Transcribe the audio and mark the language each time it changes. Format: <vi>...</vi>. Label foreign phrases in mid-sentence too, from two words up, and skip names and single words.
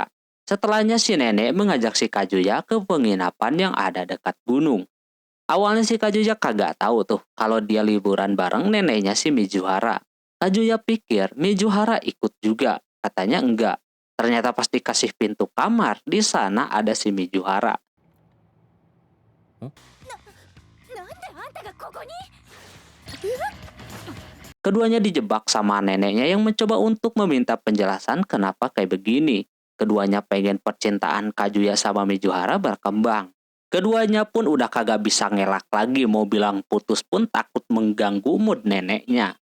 <id>Setelahnya si nenek mengajak si Kazuya ke penginapan yang ada dekat gunung. Awalnya si Kazuya kagak tahu tuh kalau dia liburan bareng neneknya si Mizuhara. Kazuya pikir Mizuhara ikut juga, katanya enggak. Ternyata pas dikasih pintu kamar, di sana ada si Mizuhara.</id> <ja>なんであんたがここに？</ja> <id>Keduanya dijebak sama neneknya yang mencoba untuk meminta penjelasan kenapa kayak begini. Keduanya pengen percintaan Kazuya sama Mizuhara berkembang. Keduanya pun udah kagak bisa ngelak lagi, mau bilang putus pun takut mengganggu mood neneknya.</id>